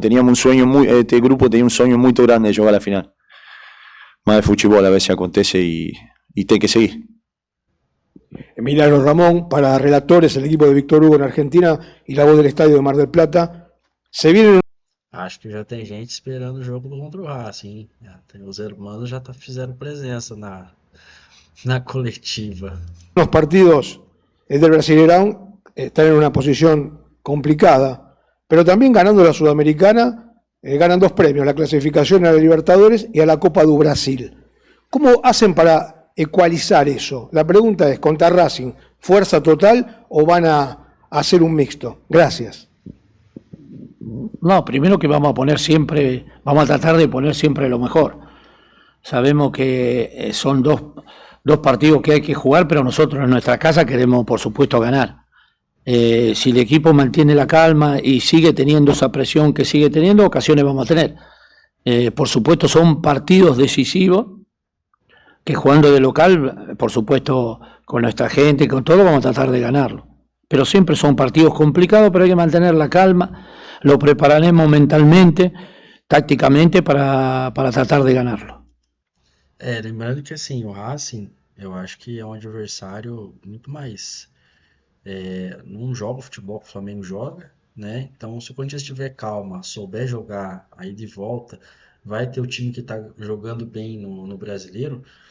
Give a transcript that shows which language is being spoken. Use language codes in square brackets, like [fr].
[es] Teníamos un sueño este grupo tenía un sueño muy grande de llegar a la final. Más de fútbol a veces [pt] acontece [es] y tiene que seguir. Emiliano Ramón, para relatores, el equipo de Víctor Hugo en Argentina y la voz del estadio de Mar del Plata. Se vienen. [pt] Acho que já tem gente esperando o jogo contra o Racing, hein? Os hermanos já fizeram presença na coletiva. [es] Los partidos del Brasileirão están en una posición complicada, pero también ganando la Sudamericana, ganan 2 premios, la clasificación a la Libertadores y a la Copa do Brasil. ¿Cómo hacen para ecualizar eso? La pregunta es, ¿contra Racing, fuerza total o van a hacer un mixto? Gracias. No, primero que vamos a tratar de poner siempre lo mejor. Sabemos que son dos partidos que hay que jugar, pero nosotros en nuestra casa queremos, por supuesto, ganar. Si el equipo mantiene la calma y sigue teniendo esa presión que sigue teniendo, ocasiones vamos a tener. Por supuesto, son partidos decisivos que jugando de local, por supuesto, con nuestra gente, con todo, vamos a tratar de ganarlo. Pero siempre son partidos complicados, pero hay que mantener la calma, lo prepararemos mentalmente, tácticamente, para tratar de ganarlo. [pt] Lembrando que assim, o Racing, eu acho que é um adversário muito mais. Não joga o futebol que o Flamengo joga, né? Então, se o Corinthians tiver calma, souber jogar aí de volta, vai ter o time que está jogando bem no brasileiro.